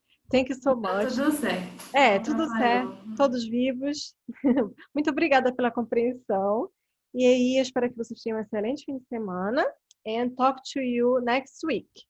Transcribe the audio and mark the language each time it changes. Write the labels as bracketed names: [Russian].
[English] Thank you so much. [Portuguese] Tudo certo. Tudo certo, todos vivos. Muito obrigada pela compreensão. E aí, eu espero que vocês tenham um excelente fim de semana. [English] And talk to you next week.